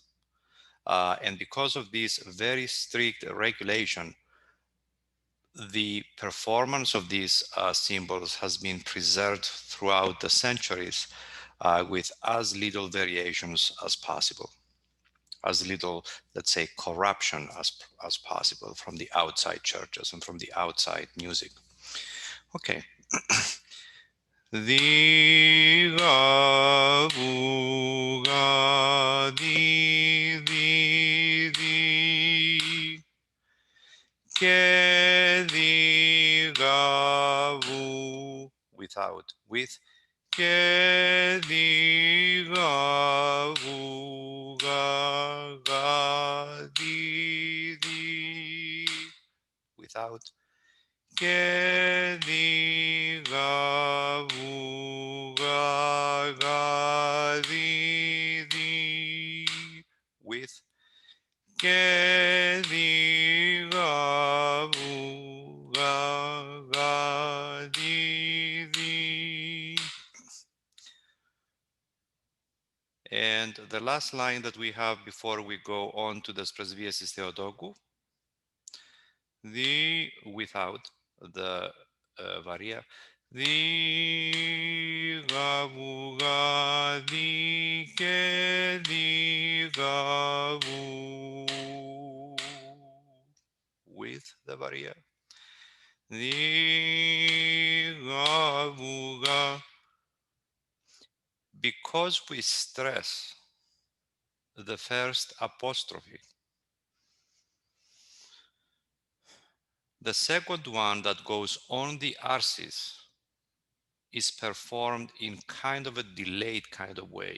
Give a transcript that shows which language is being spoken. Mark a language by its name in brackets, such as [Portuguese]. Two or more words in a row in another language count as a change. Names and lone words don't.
[English] And because of this very strict regulation, the performance of these symbols has been preserved throughout the centuries with as little variations as possible, as little, let's say, corruption as possible from the outside churches and from the outside music. Okay. Diga buga di di di que diga bu without with que diga buga ga di di without que diga buga ga di di with que diga buga ga di di. And the last line that we have before we go on to the Presbyteris Theotoku, the without the varia, the gabuga di ke di gabu with the varia, the gabuga, because we stress the first apostrophe. The second one that goes on the arsis is performed in kind of a delayed kind of way.